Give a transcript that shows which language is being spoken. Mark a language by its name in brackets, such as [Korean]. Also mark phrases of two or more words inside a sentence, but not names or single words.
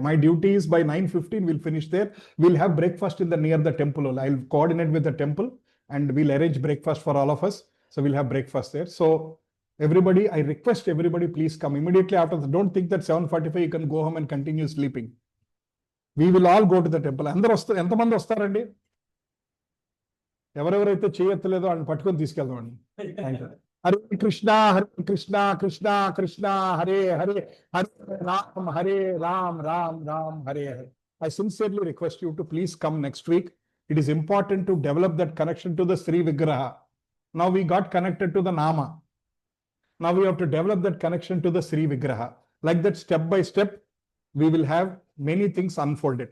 [English] My duty is by 9:15, we'll finish there. We'll have breakfast in the near the temple. I'll coordinate with the temple and we'll arrange breakfast for all of us. So we'll have breakfast there. So everybody, I request everybody, please come immediately after the, don't think that 7:45 you can go home and continue sleeping. We will all go to the temple. [Telugu] అందరూ వస్తారు, ఎంతమంది వస్తారండి? ఎవరెవరైతే చేయత్తలేదో వాళ్ళని పట్టుకొని తీసుకెళ్దామండి. [English] thank you. [Sanskrit] Hare Krishna, Krishna Krishna, Hare Hare, Hare Ram, Ram Hare Hare. [English] I sincerely request you to please come next week. It is important to develop that connection to the Sri Vigraha. Now we got connected to the Nama. Now we have to develop that connection to the Sri Vigraha. Like that, step by step, we will have many things unfolded.